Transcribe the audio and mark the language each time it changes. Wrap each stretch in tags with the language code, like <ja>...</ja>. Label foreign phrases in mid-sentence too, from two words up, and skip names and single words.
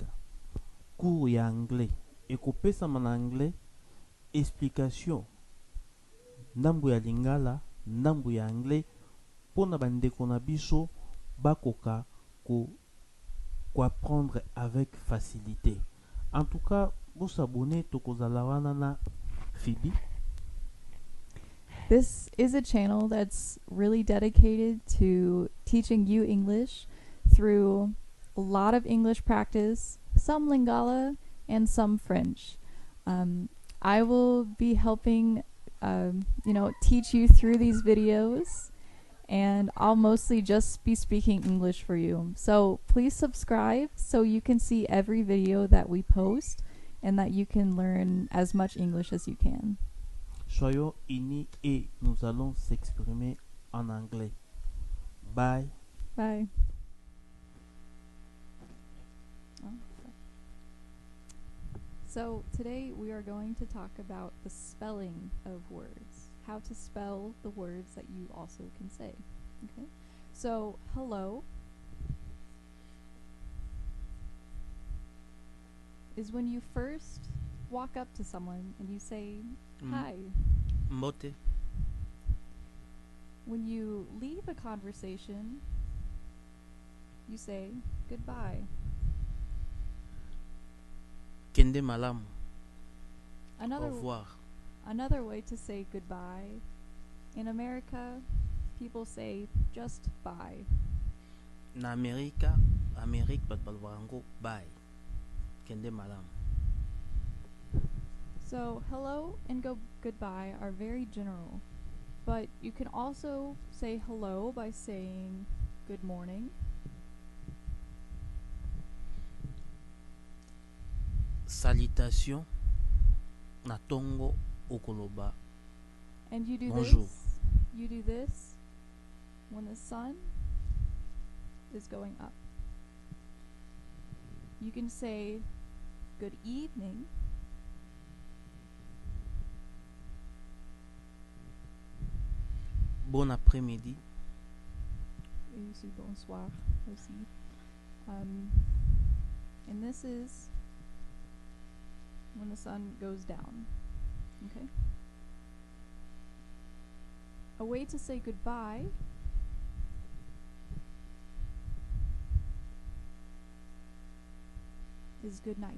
<ln>Cours ya anglais ekopesama na anglais, explication ndambu ya lingala, ndambu ya anglais pona bandeko na biso bakoka</ln> <fr>apprendre avec facilité. En tout cas,</fr> <ln>bosabone tokozala wana na Phoebe.</ln> <en>This is a channel that's really dedicated to teaching you English through a lot of English practice, some lingala, and some French. I will be helping, teach you through these videos, and I'll mostly just be speaking English for you. So please subscribe so you can see every video that we post and that you can learn as much English as you can.</en> <fr>Soyons unis et nous allons s'exprimer en anglais.</fr> <en>Bye. Bye. So today we are going to talk about the spelling of words, how to spell the words that you also can say. Okay. So hello is when you first walk up to someone and you say hi.</en> <ln>Mbote.</ln> <en>When you leave a conversation, you say goodbye.</en> <ln>Kende malamu.</ln> <fr>Au</fr> <en>Another</en> <fr>revoir.</fr> <en>Another way to say goodbye, in America, people say just bye.</en> <ln>Na Amérique bat balwarango bye. Kende malamu.</ln> <en>So hello and goodbye are very general, but you can also say hello by saying good morning.</en> <ln>Salutation na tongo okoloba.</ln> <en>And you do</en> <fr>Bonjour.</fr> <en>this when the sun is going up. You can say good evening</en> <fr>Bon après-midi. et bonsoir aussi.</fr> <en>And this is when the sun goes down. Okay. A way to say goodbye is good night.</en>